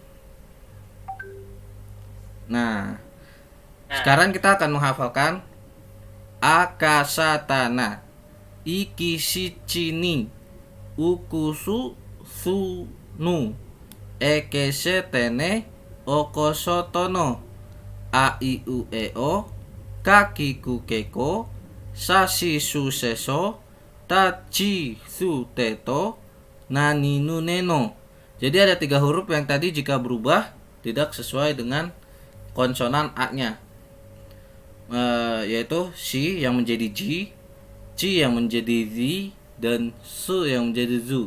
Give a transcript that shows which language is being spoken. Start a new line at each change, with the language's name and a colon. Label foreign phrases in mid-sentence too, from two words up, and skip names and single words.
Indonesian: Nah, sekarang kita akan menghafalkan
Japanese: あかさたな、いきしちに、うくす すぬ、えけせ てね、おこそとの、あ い う え お, かき く けこ、さし す せそ、たち す てと、なに ぬ ねの.
Indonesian: Jadi ada 3 huruf yang tadi jika berubah tidak sesuai dengan konsonan A-nya. Yaitu shi yang menjadi ji, chi yang menjadi zi, dan su yang menjadi zu.